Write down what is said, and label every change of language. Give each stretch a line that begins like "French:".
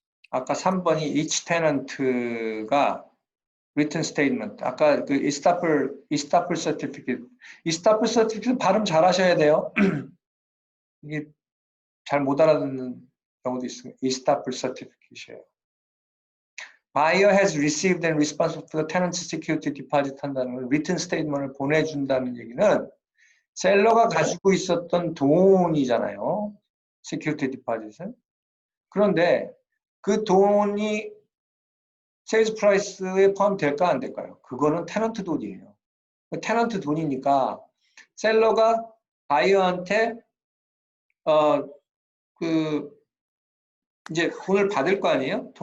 Korean: 아까 3번이 each tenant가 written statement 아까 그 estoppel certificate 발음 잘 하셔야 돼요. 이게 잘 못 알아듣는 경우도 있습니다. estoppel certificate이에요.
English: Buyer has received and responsible for the tenant's security deposit
Korean: 한다는 건 written statement을 보내준다는 얘기는 셀러가 가지고 있었던 돈이잖아요. security deposit은. 그런데 그 돈이 세일즈 프라이스에 포함될까 안 될까요? 그거는 테넌트 돈이에요. 테넌트 돈이니까 셀러가 바이어한테 이제 돈을 받을 거 아니에요?